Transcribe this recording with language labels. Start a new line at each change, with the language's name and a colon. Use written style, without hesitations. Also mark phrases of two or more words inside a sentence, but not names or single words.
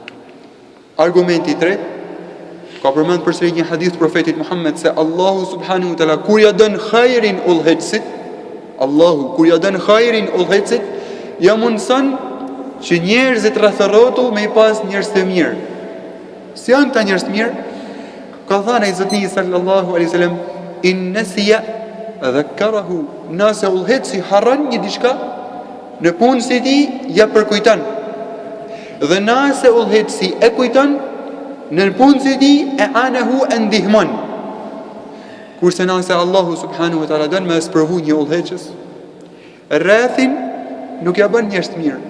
Albanian: Argumenti i tretë ka përmend përsëri një hadith profetit Muhammed se Allahu
Arabic: سبحانه وتعالى
Albanian: kur ja don hajrin udhëheqësit, Allahu kur ja don hajrin udhëheqësit, ja mundson që njerëzit rreth rrotull me i pas njerëz të mirë. Si janë ta njerëz të mirë, ka thënë ai Zotni
Arabic: صلى الله عليه وسلم, إن نسي ذكره,
Albanian: nëse udhëheci harron një diçka në punën se ti ja përkujton. Dhe nëse udhëheci e kujton në punën se ti e anahu e ndihmon. Kurse nëse Allahu
Arabic: سبحانه وتعالى
Albanian: don me sprovu një udhëheqës, rrethin nuk ja bën njerëz të mirë.